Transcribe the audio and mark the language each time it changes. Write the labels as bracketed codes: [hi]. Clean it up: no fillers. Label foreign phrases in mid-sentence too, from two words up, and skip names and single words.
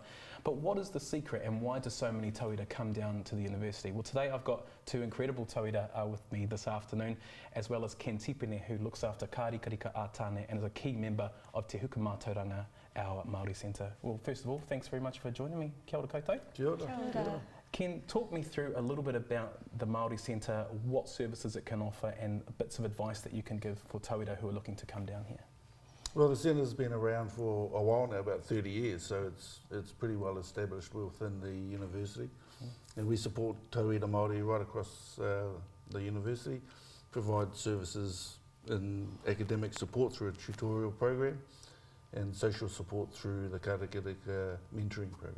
[en] But what is the secret and why do so many tauira come down to the university? Well, today I've got two incredible tauira with me this afternoon, as well as Ken Tipene, who looks after Ka Rikarika a Tāne and is a key member of Te Huka Mātauranga, our Māori Centre. Well, first of all, thanks very much for joining me. [mi] Kia ora koutou. Kia ora. Kia ora. [en] Ken, talk me through a little bit about the Māori Centre, what services it can offer and bits of advice that you can give for tauira who are looking to come down here. Well, the centre's been around for a while now, about 30 years, so it's pretty well established within the university. And we support [mi] tauira Māori [en] right across the university, provide services in academic support through a tutorial program, and social support through the Ka Rikarika mentoring program.